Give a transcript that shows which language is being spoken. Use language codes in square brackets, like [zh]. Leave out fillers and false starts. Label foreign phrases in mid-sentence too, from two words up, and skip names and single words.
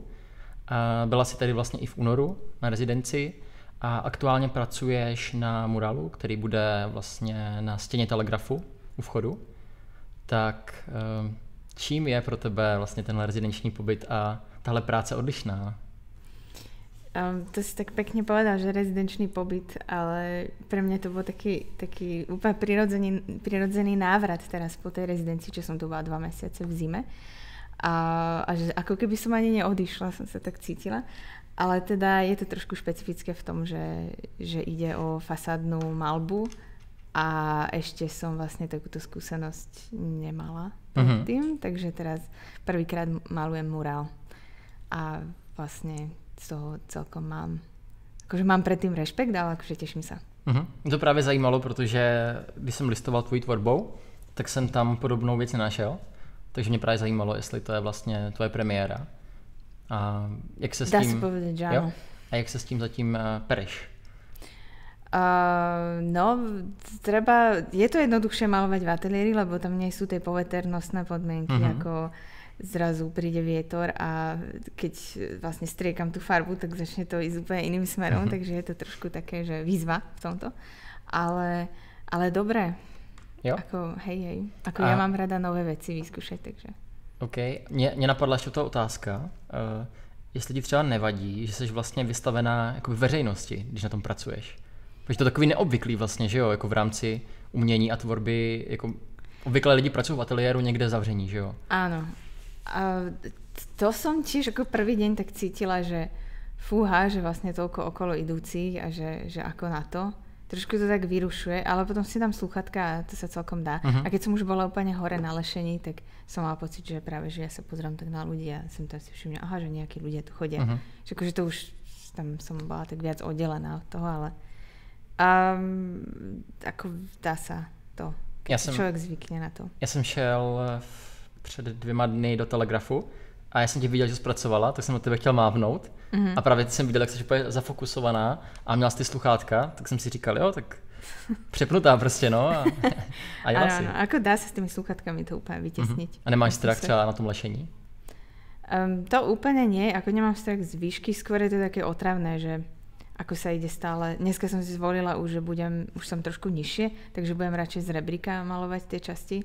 [cs] Byla si tady vlastně i v únoru na rezidenci a aktuálně pracuješ na murálu, který bude vlastně na stěně Telegrafu u vchodu. Tak čím je pro tebe vlastně tenhle rezidenční pobyt a tahle práce odlišná? [sk] To si tak pekne povedal, že rezidenčný pobyt, ale pre mňa to bol taký úplne prirodzený návrat teraz po tej rezidencii, čo som tu bola 2 mesiace v zime. A že ako keby som ani neodišla, som sa tak cítila. Ale teda je to trošku špecifické v tom, že ide o fasádnu maľbu a ešte som vlastne takúto skúsenosť nemala predtým, takže teraz prvýkrát malujem murál. A vlastne z toho celkom mám predtým rešpekt, ale akože teším sa. [cs] Mě to právě zajímalo, protože když jsem listoval tvojí tvorbou, tak jsem tam podobnou věc nenašel. Takže mě právě zajímalo, jestli to je vlastně tvoje premiéra. A jak se s tím... [sk] Dá se povedať, že áno. [cs] A jak se s tím zatím pereš? [sk] Je to jednoduchšie malovať v ateliéri, lebo tam nie sú tie poveternostné podmienky, ako zrazu príde vietor a keď vlastne striekam tú farbu, tak začne to ísť úplne iným smerom, takže je to trošku také, že výzva v tomto. Ale dobré. [cs] Jo? [sk] Ja mám rada nové veci vyskúšať, takže. [cs] OK. Mě napadla ještě ta otázka, jestli ti třeba nevadí, že jsi vlastně vystavená jako veřejnosti, když na tom pracuješ. Protože to je takový neobvyklý vlastně, že jo, jako v rámci umění a tvorby, jako obvykle lidi pracují v ateliéru někde zavření, že jo? [sk] Áno. A to som tiež ako prvý deň tak cítila, že fúha, že vlastne toľko okolo idúcich a že ako na to. Trošku to tak vyrušuje, ale potom si dám slúchatka a to sa celkom dá. A keď som už bola úplne hore na lešení, tak som mala pocit, že práve, že ja sa pozerám tak na ľudí a som tam si všimla, že nejakí ľudia tu chodia. Že akože to už tam som bola tak viac oddelená od toho, ale ako dá sa to, keď človek zvykne na to. [cs] Já jsem šel před 2 dny do Telegrafu a já jsem tě viděl, že jsi pracovala, tak jsem na tebe chtěl mávnout a právě jsem viděl, jak jsi úplně zafokusovaná a měla jsi ty sluchátka, tak jsem si říkal, jo, tak přepnutá prostě, no a jela si. [sk] Áno, ako dá sa s tými sluchátkami to úplne vytesniť. [cs] A nemáš strach třeba na tom lešení? [sk] To úplne nie, ako nemám strach z výšky, skôr je to také otravné, že ako sa ide stále. Dneska som si zvolila už, že už som trošku nižšie, takže budem radšej z rebríka malovať tie časti.